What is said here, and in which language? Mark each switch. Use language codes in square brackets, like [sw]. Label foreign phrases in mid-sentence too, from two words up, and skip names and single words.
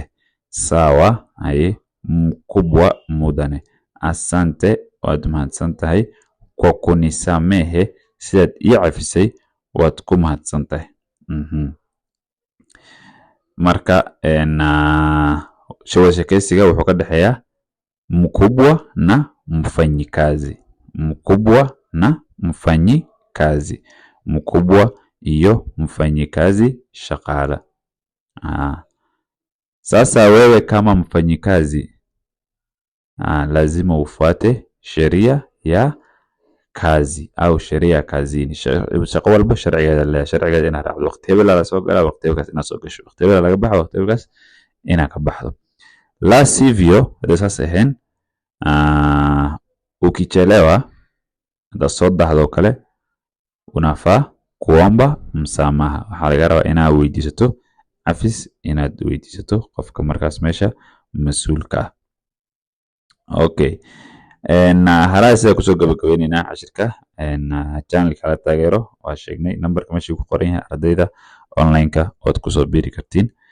[sw] Sawa haye mkubwa mudane. [so] Asante waad mahadsantahay [sw] kwa kunisamehe [so] sidaad ii cafisay waad ku mahadsantahay. Marka sheekaysiga wuxuu ka dhaxeeyaa [sw] mkubwa na mfanyikazi. Mkubwa na mfanyikazi. [so] Mkubwa iyo mfanyikazi shaqala. [sw] Sasa wewe kama mfanyikazi lazima ufuate sheria ya kazi au sheria ya kazini. [so] Shaqo walba sharcigeeda leeyahay. Sharcigeeda inaad raacdo. Waqti hebel la soo galaa, waqti hebelkaas inaad soo gasho. Waqti hebel laga baxo, waqti hebelkaas inaad ka baxdo. [sw] La sivyo [so] hadday saas ahayn ukichelewa haddaad soo daahdo kale [sw] unafaa kuomba msamaha. [so] Waxaa laga rabaa inaad weydiisato cafis, inaad weydiisato qofka markaas meesha mas-uulka ah. Okay, halaa sida kusoo gabagabeynayna cashirka channelka kala taageero waa sheegnay numberka meesha ku qoran yahay ardayda online-ka ood kusoo biiri kartiin.